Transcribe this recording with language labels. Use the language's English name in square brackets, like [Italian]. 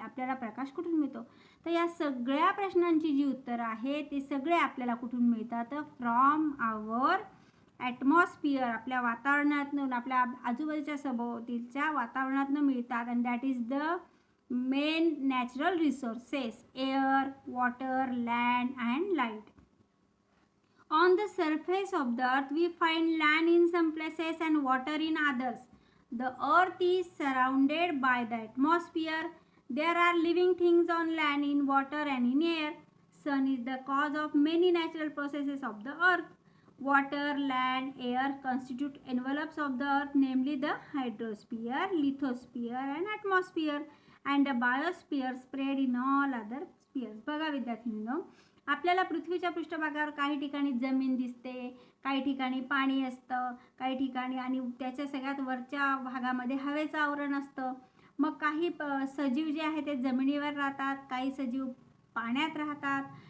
[Marathi] आपल्याला प्रकाश कुठून मिळतो? तर या सगळ्या प्रश्नांची जी उत्तरं आहे ते सगळे आपल्याला कुठून मिळतात? [English] from our atmosphere, [Marathi] आपल्या वातावरणातून, आपल्या आजूबाजूच्या सभोवतीच्या वातावरणातून मिळतात. [English] And that is the main natural resources: air, water, land and light. On the surface of the earth we find land in some places and water in others. The earth is surrounded by the atmosphere. There are living things on land, in water and in air. Sun is the cause of many natural processes of the earth. Water, land, air constitute envelopes of the earth, namely the hydrosphere, lithosphere and atmosphere, and the biosphere spread in all other spheres. [Marathi] बघा विद्यार्थ्यांनो, आपल्याला पृथ्वीच्या पृष्ठभागावर काही ठिकाणी जमीन दिसते, काही ठिकाणी पाणी असतं, काही ठिकाणी आणि त्याच्या सगळ्यात वरच्या भागामध्ये हवेचं आवरण असतं. मग काही सजीव जे आहे ते जमिनीवर राहतात, काही सजीव पाण्यात राहतात.